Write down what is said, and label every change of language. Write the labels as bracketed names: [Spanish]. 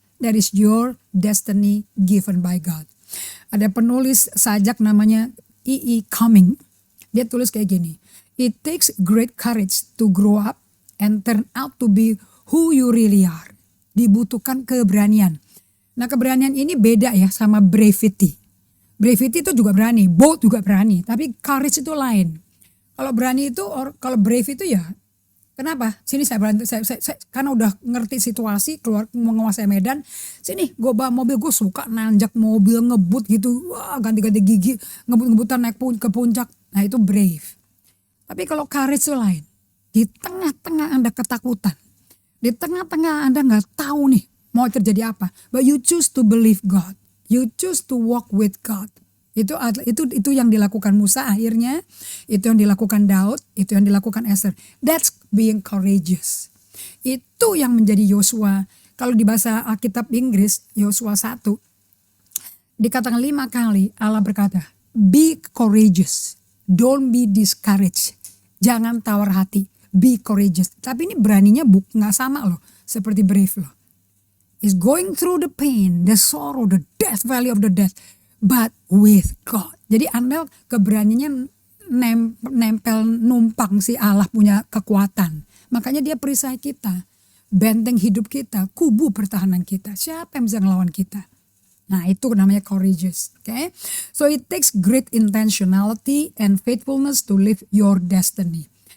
[English] That is your destiny given by God. [Indonesian] Ada penulis sajak namanya E.E. Cumming. Dia tulis kayak gini. [English] It takes great courage to grow up and turn out to be who you really are. [Indonesian] Dibutuhkan keberanian. Nah keberanian ini beda ya sama bravery. Bravery itu juga berani, bold juga berani, tapi courage itu lain. Kalau berani itu, kalau brave itu ya, kenapa? Sini saya berani, saya karena udah ngerti situasi, keluar menguasai medan. Sini gue bawa mobil, gue suka nanjak mobil, ngebut gitu, wah ganti-ganti gigi, ngebut-ngebutan naik ke puncak. Nah itu brave. Tapi kalau courage itu lain. Di tengah-tengah Anda ketakutan, di tengah-tengah Anda nggak tahu nih mau terjadi apa, [English] but you choose to believe God. You choose to walk with God. [Indonesian] Itu yang dilakukan Musa akhirnya, itu yang dilakukan Daud, itu yang dilakukan Esther. [English] That's being courageous. [Indonesian] Itu yang menjadi Yosua. Kalau di bahasa Alkitab Inggris, Yosua 1, Dikatakan 5 kali Allah berkata, [English] be courageous, don't be discouraged. [Indonesian] Jangan tawar hati, [English] be courageous. [Indonesian] Tapi ini beraninya nggak sama loh, seperti brave loh. [English] Is going through the pain, the sorrow, the death, valley of the death, but with God. [Indonesian] Jadi Anda keberaniannya nempel numpang si Allah punya kekuatan. Makanya dia perisai kita, benteng hidup kita, kubu pertahanan kita. Siapa yang bisa ngelawan kita? Nah itu namanya courageous. Okay? [English] So it takes great intentionality and faithfulness to live your destiny.